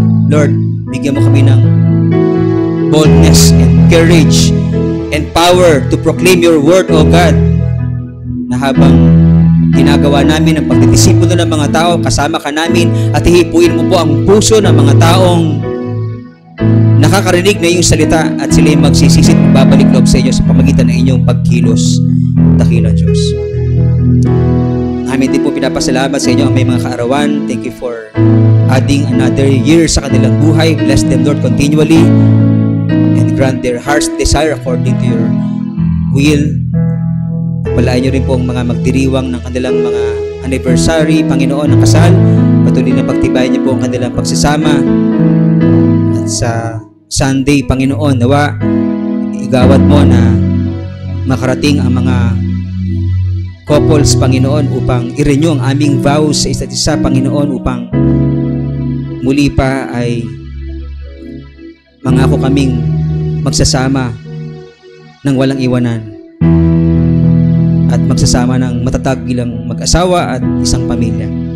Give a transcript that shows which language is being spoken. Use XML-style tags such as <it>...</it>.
<tl>Lord, bigyan mo kami ng</tl> <en>boldness and courage and power to proclaim your word, O God,</en> <tl>na habang ginagawa namin ang pagdidisipulo ng mga tao, kasama ka namin at hihipuin mo po ang puso ng mga taong nakakarinig na iyong salita at sila ay magsisisit at babalik loob sa inyo sa pamagitan ng inyong pagkilos. Dakilang Diyos. Amin din po pinapasalamat sa inyo ang may mga kaarawan.</tl> <en>Thank you for adding another year</en> <tl>sa kanilang buhay.</tl> <en>Bless them, Lord, continually and grant their heart's desire according to your will.</en> <tl>Pagpalain niyo rin po ang mga magdiriwang ng kanilang mga anniversary, Panginoon, ng kasal. Patuloy na pagtibayan niyo po ang kanilang pagsasama. At sa Sunday, Panginoon, nawa igawad mo na makarating ang mga couples, Panginoon, upang i-renew ang aming vows sa isa't isa, Panginoon, upang muli pa ay mangako kaming magsasama ng walang iwanan at magsasama ng matatag bilang mag-asawa at isang pamilya.</tl>